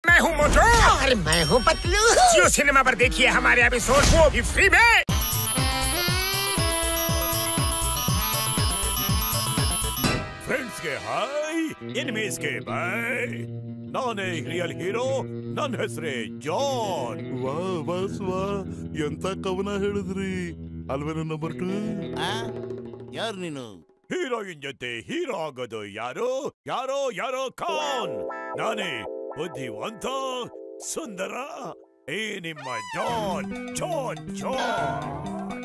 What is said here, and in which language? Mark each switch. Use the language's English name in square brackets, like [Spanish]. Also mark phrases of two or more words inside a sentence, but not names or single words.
[Hindi] हूँ मोटू और मैं हूँ पतलू। जियो सिनेमा पर देखिए हमारे एपिसोड, वो भी फ्री में। फ्रेंड्स के हाय, एनिमीज के बाय। [Kannada] ನಾನೇ [English] real hero, [Kannada] ನನ್ನ ಹೆಸರೇ ಜಾನ್. ವಾ ಬಾಸ್ ವಾ, ಎಂತ ಕವನ ಹೇಳಿದ್ರಿ ಅಲ್ವೇನೋ ನಂಬರ್ 2. ಯಾರು ನೀನು? ಹೀರೋಯಿನ್ ಜೊತೆ ಹೀರೋ ಆಗೋದು ಯಾರು? ಯಾರೋ ಯಾರೋ ಖಾನ್. ನಾನೇ ಬುದ್ಧಿವಂತ ಸುಂದರ, ಏ ನಿಮ್ಮ ಜಾನ್ ಜಾನ್ ಜಾನ್.